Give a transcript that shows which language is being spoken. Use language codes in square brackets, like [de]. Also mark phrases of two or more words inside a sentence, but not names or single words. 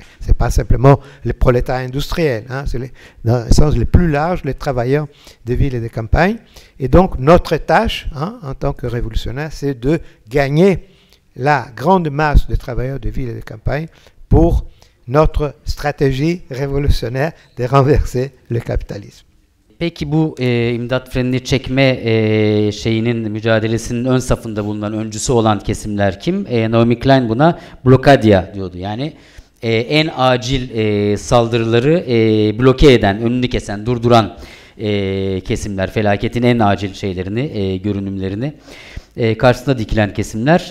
[fr] Ce n'est pas simplement les prolétaires industriels, hein, c'est dans le sens le plus large, les travailleurs de ville et de campagne. Et donc, notre tâche, hein, en tant que révolutionnaire, c'est de gagner la grande masse de travailleurs de ville et de campagne pour notre stratégie révolutionnaire de renverser le capitalisme. [tr] Peki bu imdat frenini çekme şeyinin mücadelesinin ön safında bulunan öncüsü olan kesimler kim? Naomi Klein buna blokadia diyordu. Yani en acil saldırıları bloke eden, önünü kesen, durduran kesimler, felaketin en acil şeylerini, görünümlerini karşısına dikilen kesimler.